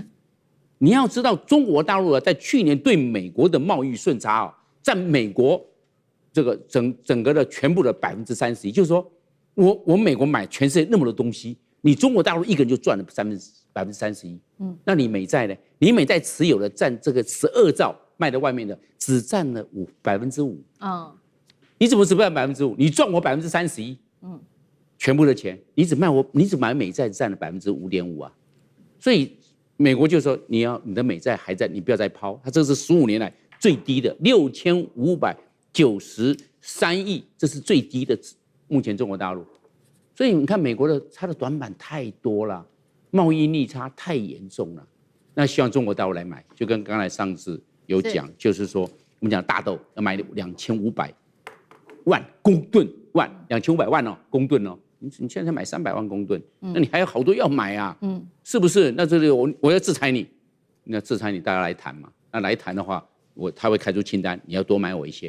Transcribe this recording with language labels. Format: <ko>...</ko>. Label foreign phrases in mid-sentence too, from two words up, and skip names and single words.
<zh>你要知道，中國大陸啊，在去年對美國的貿易順差啊，占美國這個整個的全部的31%，就是說我美國買全世界那麼多東西，你中國大陸一個人就賺了31%。那你美債呢？你美債持有的占這個12兆賣到外面的，只占了5%。你怎麼只占5%？你賺我31%。全部的錢，你只買美債占了5.5%啊。所以美國就說你的美債還在，你不要再拋。它這是15年來最低的6593億，這是最低的。目前中國大陸，所以你看美國它的短板太多了。貿易逆差太嚴重了，那希望中國大陸來買，就跟剛才上次有講，就是說我們講大豆要買2500萬公噸，2500萬哦，公噸哦，你現在才買300萬公噸，那你還有好多要買啊，是不是？那這裡我要制裁你，那制裁你大家來談嘛，那來談的話，他會開出清單，你要多買我一些。</zh>